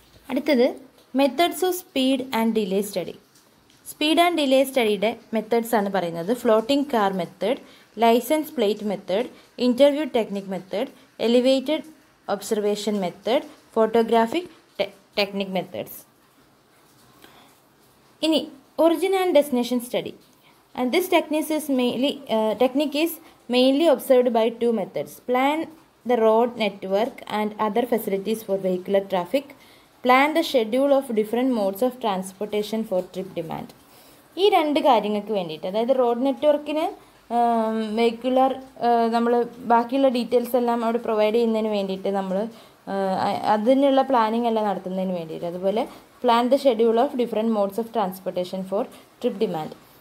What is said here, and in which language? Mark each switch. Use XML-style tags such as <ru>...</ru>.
<ml>അടുത്തത് methods of speed and delay study. Speed and delay സ്റ്റഡിയുടെ methods ആണ് പറയുന്നത്.</ml> <en>Floating car method, licence plate method, interview technique method, elevated observation method, photographic technique methods.</en> <ml>ഇനി origin and destination study.</ml> <en>And this technique is mainly observed by 2 methods: plan the road network and other facilities for vehicular traffic, plan the schedule of different modes of transportation for trip demand.</en> <ml>ഈ 2 കാര്യങ്ങൾക്ക് വേണ്ടിയിട്ട്, അതായത് road നെറ്റ്വർക്കിന് vehicular നമ്മൾ ബാക്കിയുള്ള details എല്ലാം അവിടെ provide ചെയ്യുന്നതിന് വേണ്ടിയിട്ട് നമ്മൾ അതിനുള്ള പ്ലാനിങ് എല്ലാം നടത്തുന്നതിന് വേണ്ടിയിട്ട്, അതുപോലെ</ml> <en>Plan the schedule of different modes of transportation for trip demand.</en>